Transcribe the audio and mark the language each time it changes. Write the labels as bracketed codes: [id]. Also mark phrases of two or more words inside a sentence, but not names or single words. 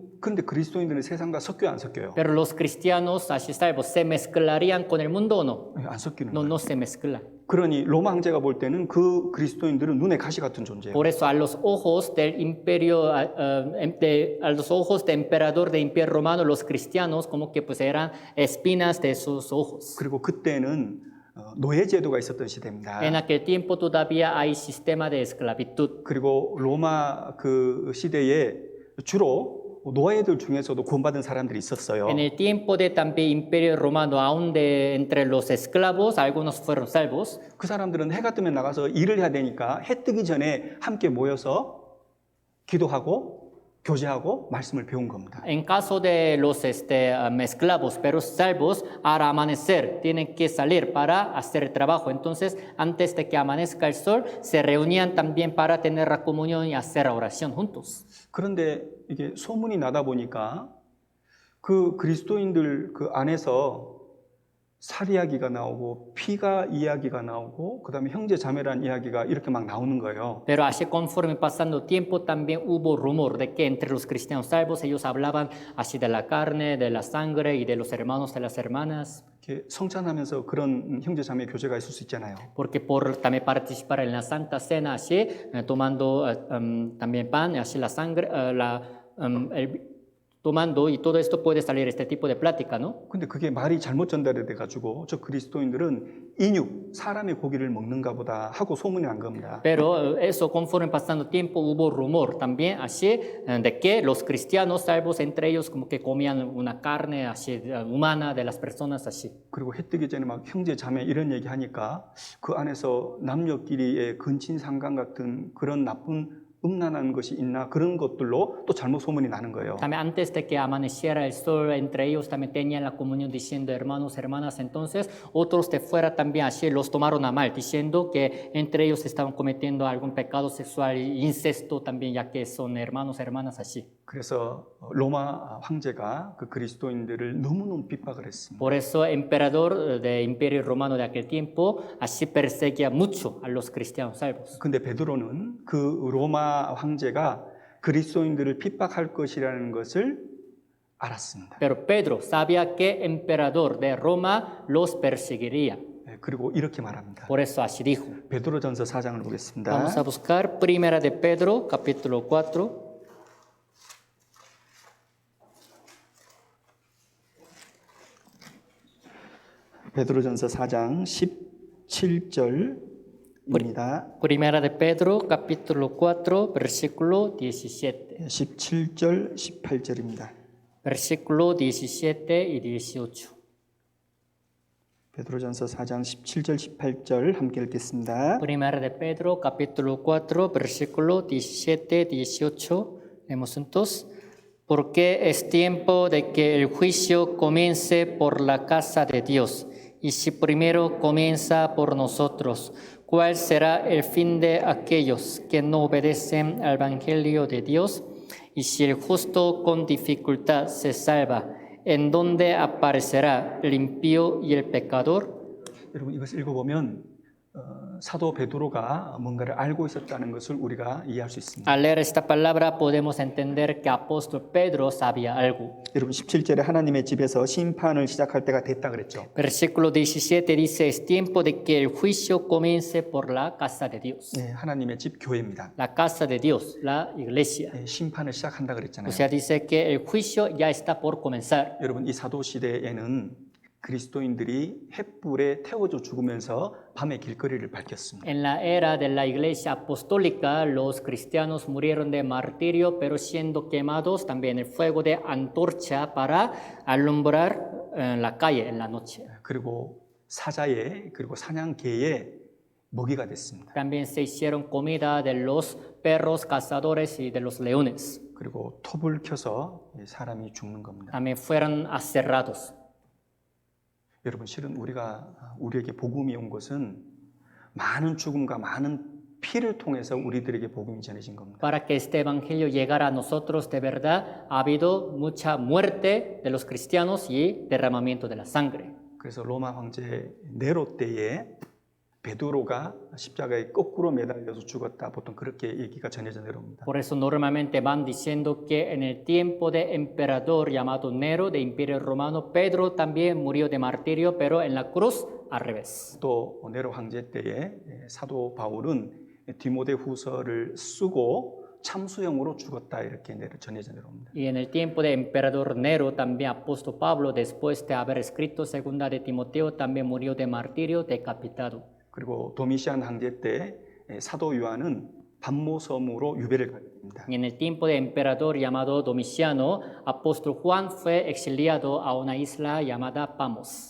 [ko] 그런데 그리스도인들은 세상과 섞여요, 안 섞여요? [es] Pero los cristianos así salvos se mezclarían con el mundo o no? [ko] 안 섞이는 [es] No, [ko] 거예요. [es] no se mezclan. [ko] 그러니 로마 황제가 볼 때는 그 그리스도인들은 눈에 가시 같은 존재예요. [es] Por eso a los ojos del imperio, a los ojos del emperador del Imperio Romano, los cristianos como que pues eran espinas de sus ojos. [ko] 그리고 그때는 노예 제도가 있었던 시대입니다. [es] En aquel tiempo todavía hay sistema de esclavitud. [ko] 그리고 로마 그 시대에 주로 노예들 중에서도 구원받은 사람들이 있었어요. [es] En el tiempo de también Imperio Romano, aún de entre los esclavos, algunos fueron salvos. [ko] 그 사람들은 해가 뜨면 나가서 일을 해야 되니까 해 뜨기 전에 함께 모여서 기도하고 교제하고 말씀을 배운 겁니다. [es] En caso de los esclavos, pero salvos, al amanecer tienen que salir para hacer el trabajo. Entonces, antes de que amanezca el sol, se reunían también para tener la comunión y hacer la oración juntos. [ko] 그런데 이게 소문이 나다 보니까 그 그리스도인들 그 안에서 살 이야기가 나오고 피가 이야기가 나오고 그다음에 형제 자매란 이야기가 이렇게 막 나오는 거예요. [es] Pero así conforme pasando tiempo también hubo rumor de que entre los cristianos salvos ellos hablaban así de la carne, de la sangre y de los hermanos de las hermanas. [ko] 이렇게 성찬하면서 그런 형제 자매 교제가 있을 수 있잖아요. [es] Porque por también participar en la Santa Cena así, tomando también pan, así la sangre, tomando y todo esto puede salir este tipo de plática, ¿no? [ko] 근데 그게 말이 잘못 전달이 돼가지고 저 그리스도인들은 인육, 사람의 고기를 먹는가 보다 하고 소문이 난 겁니다. [es] Pero eso conforme pasando tiempo hubo rumor también así de que los cristianos salvos entre ellos como que comían una carne así humana de las personas así. [ko] 그리고 해 뜨기 전에 막 형제 자매 이런 얘기 하니까 그 안에서 남녀끼리의 근친상간 같은 그런 나쁜 음란한 것이 있나 그런 것들로 또 잘못 소문이 나는 거예요. [es] También antes de que amaneciera el sol, entre ellos también tenían la comunión diciendo hermanos, hermanas. Entonces otros de fuera también así los tomaron a mal, diciendo que entre ellos estaban cometiendo algún pecado sexual, incesto también, ya que son hermanos, hermanas así. [ko] 그래서 로마 황제가 그 그리스도인들을 너무너무 핍박을 했습니다. [es] Por eso emperador del Imperio Romano de aquel tiempo así perseguía mucho a los cristianos salvos. [ko] 근데 베드로는 그 로마 황제가 그리스도인들을 핍박할 것이라는 것을 알았습니다. [es] Pero Pedro sabía que emperador de Roma los perseguiría. [ko] 그리고 이렇게 말합니다. [es] Por eso así dijo. [ko] 베드로전서 4장을 보겠습니다. [es] Vamos a buscar Primera de Pedro, capítulo 4. [ko] 베드로전서 4장 17절입니다. [es] Primera de Pedro, capítulo 4, versículo 17. [ko] 17절, 18절입니다. [es] Versículo 17 y 18. [ko] 베드로전서 4장 17절 18절 함께 읽겠습니다. [es] Primera de Pedro, capítulo 4, versículo 17, 18. Leemos juntos. Porque es tiempo de que el juicio comience por la casa de Dios. Y si primero comienza por nosotros, ¿cuál será el fin de aquellos que no obedecen al Evangelio de Dios? Y si el justo con dificultad se salva, ¿en dónde aparecerá el impío y el pecador? [ko] 여러분 이것을 읽어보면 사도 베드로가 뭔가를 알고 있었다는 것을 우리가 이해할 수 있습니다. [es] Al leer esta palabra podemos entender que apóstol Pedro sabía algo. [ko] 여러분 17절에 하나님의 집에서 심판을 시작할 때가 됐다 그랬죠. [es] Versículo 17 dice, es tiempo de que el juicio comience por la casa de Dios. [ko] 네, 하나님의 집 교회입니다. [es] La casa de Dios, la iglesia. [ko] 네, 심판을 시작한다 그랬잖아요. [es] O sea, dice que el juicio ya está por comenzar. [ko] 여러분 이 사도 시대에는 그리스도인들이 횃불에 태워져 죽으면서 밤의 길거리를 밝혔습니다. [es] En la era de la iglesia apostólica, los cristianos murieron de martirio, pero siendo quemados también el fuego de antorcha para alumbrar la calle en la noche. [ko] 그리고 사자의 그리고 사냥개의 먹이가 됐습니다. [es] También se hicieron comida de los perros cazadores y de los leones. [ko] 그리고 톱을 켜서 사람이 죽는 겁니다. [es] También fueron aserrados. [ko] 여러분 실은 우리에게 복음이 온 것은 많은 죽음과 많은 피를 통해서 우리들에게 복음이 전해진 겁니다. [es] Para que este evangelio llegara a nosotros de verdad, ha habido mucha muerte de los cristianos y derramamiento de la sangre. [ko] 그래서 로마 황제 네로 때에 베드로가 십자가에 거꾸로 매달려서 죽었다. 보통 그렇게 얘기가 전해져 내려옵니다. [es] Por eso normalmente van diciendo que en el tiempo de emperador llamado Nero de Imperio Romano, Pedro también murió de martirio, pero en la cruz al revés. [ko] 또 네로 황제 때에 사도 바울은 디모데후서를 쓰고 참수형으로 죽었다 이렇게 전해져 내려옵니다. [es] Y en el tiempo de emperador Nero también apóstol Pablo, después de haber escrito segunda de Timoteo, también murió de martirio decapitado. [ko] 그리고 도미시안 황제 때 사도 요한은 반모섬으로 유배를 가게 됩니다. [es] Y en el tiempo de emperador llamado Domiciano, apóstol Juan fue exiliado a una isla llamada Pamos.